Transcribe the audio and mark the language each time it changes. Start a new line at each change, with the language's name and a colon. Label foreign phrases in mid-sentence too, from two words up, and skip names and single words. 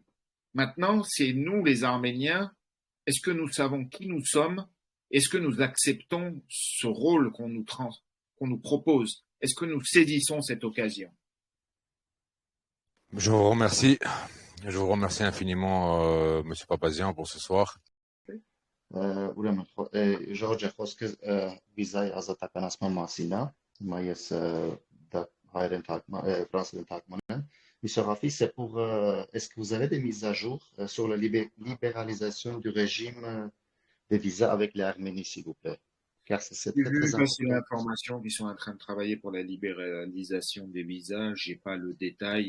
French: Maintenant, c'est nous les Arméniens, est-ce que nous savons qui nous sommes? Est-ce que nous acceptons ce rôle qu'on nous propose? Est-ce que nous saisissons cette occasion? Je vous remercie. Je vous remercie infiniment, Monsieur Papazian, pour ce soir.
Armenian: Ուրեմն Ժորժը խոսքը վիզայի ազատականացման մասին է, հիմա ես դա հայերեն ֆրանսերեն թարգմանել եմ.
French: Monsieur Rafi, c'est pour est-ce que vous avez des mises à jour sur la libéralisation du régime des visas avec l'Arménie, s'il vous plaît? Car c'est J'ai très, vu très passer important. l'information qu'ils sont en train de travailler pour la libéralisation des visas. J'ai pas le détail.